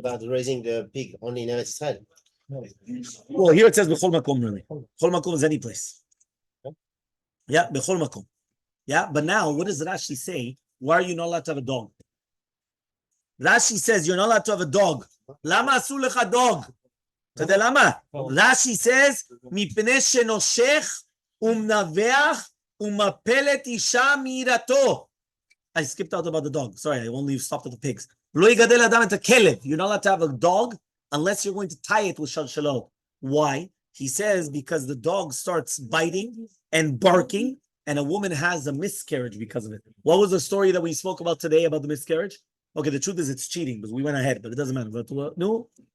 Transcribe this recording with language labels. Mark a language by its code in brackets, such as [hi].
[en] about raising the pig only in Eretz Israel. Well, here it says bechol makom really. Bechol makom is any place. Yeah, bechol makom. Yeah, but now what does Rashi say? Why are you not allowed to have a dog? Rashi says you're not allowed to have a dog. [he] Lama asu lecha dog? אתה יודע למה? רש"י says, מפני שנושך ומנבח ומפלת אישה מירתו. [en] I skipped out about the dog. Sorry, I only stopped at the pigs. [he] לא יגדל אדם את הכלב. [en] You're not allowed to have a dog unless you're going to tie it with shalshalot. Why? He says because the dog starts biting and barking and a woman has a miscarriage because of it. What was the story that we spoke about today about the miscarriage? Okay, the truth is it's cheating, but we went ahead, but it doesn't matter. But, no?